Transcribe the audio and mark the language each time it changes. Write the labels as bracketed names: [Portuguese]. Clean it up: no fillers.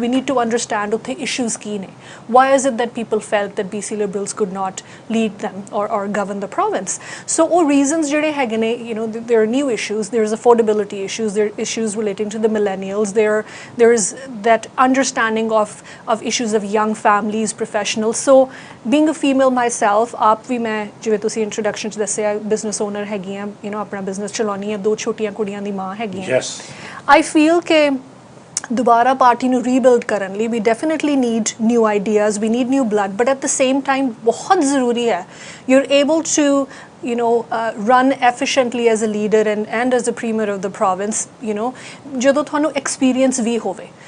[English] We need to understand ਉੱਥੇ issues ਕੀ ਨੇ. Why is it that people felt that BC Liberals could not lead them or govern the province? So all reasons [Punjabi] ਜਿਹੜੇ ਹੈਗੇ ਨੇ, [English] there are new issues. There's affordability issues. There are issues relating to the millennials. There is that understanding of issues of young families, professionals. So being a female myself, [Punjabi] ਆਪ ਵੀ ਮੈਂ ਜਿਵੇਂ ਤੁਸੀਂ introduction 'ਚ ਦੱਸਿਆ business owner ਹੈਗੀ ਆ, ਆਪਣਾ business ਚਲਾਉਣੀ ਹੈ, 2 ਛੋਟੀਆਂ ਕੁੜੀਆਂ ਦੀ ਮਾਂ ਹੈਗੀ ਆ. [English] I feel [Punjabi] ਕਿ ਦੁਬਾਰਾ ਪਾਰਟੀ ਨੂੰ ਰੀਬਿਲਡ ਕਰਨ ਲਈ [English] we definitely need new ideas, we need new blood, but at the same time [Punjabi] ਬਹੁਤ ਜ਼ਰੂਰੀ ਹੈ [English] you're able to run efficiently as a leader and as a premier of the province, [Punjabi] ਜਦੋਂ ਤੁਹਾਨੂੰ [English] experience ਵੀ ਹੋਵੇ.